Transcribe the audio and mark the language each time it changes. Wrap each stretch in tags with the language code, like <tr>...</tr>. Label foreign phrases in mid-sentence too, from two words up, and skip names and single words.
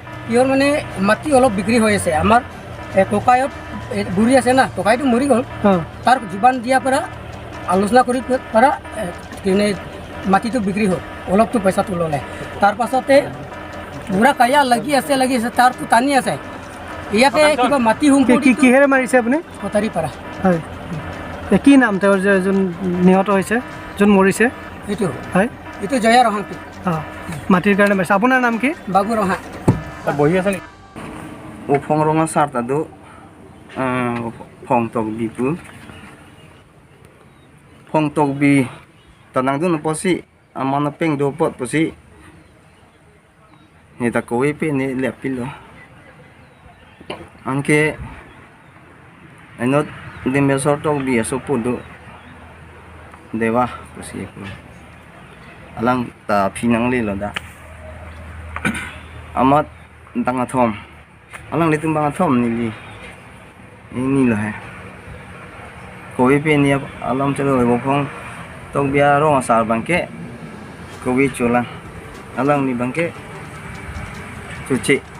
<as>কিহৰ মানে মাটি অলপ বিক্ৰী হৈ আছে আমাৰ কোকাইত বুঢ়ী আছে না কোকাইটো মৰি গ'ল তাৰ জীৱন দিয়াৰ পৰা আলোচনা কৰি পৰা মাটিটো বিক্ৰী হ'ল অলপটো পইচাটো ল'লে তাৰ পাছতে বুঢ়া কায়া লাগি আছে তাৰটো টানি আছে ইয়াতে কিবা মাটি কি কিহেৰে মাৰিছে আপুনি কটাৰী পাৰা হয় কি নাম তেওঁৰ যে যোন নিহত হৈছে যোন মৰিছে এইটো হয় এইটো জয়া ৰহাংপি মাটিৰ কাৰণে মাৰিছে আপোনাৰ নাম কি বাবু ৰহা বহি আছে নেকি</as> <mjw>Upong ronga sarta do phong tok bipu phong tok bi tanang do no posi amana peng do pot posi ni ta kowe pe ni lepilo anke anot de mesor tok bi aso pudo dewa posi ko alang ta pinang le lo da amat tanga thom alang litung bang thom ni ini lah kowe pe ni alam chalo bopong tok bia rong asar bangke kowe cholang alang ni bangke cuci</mjw>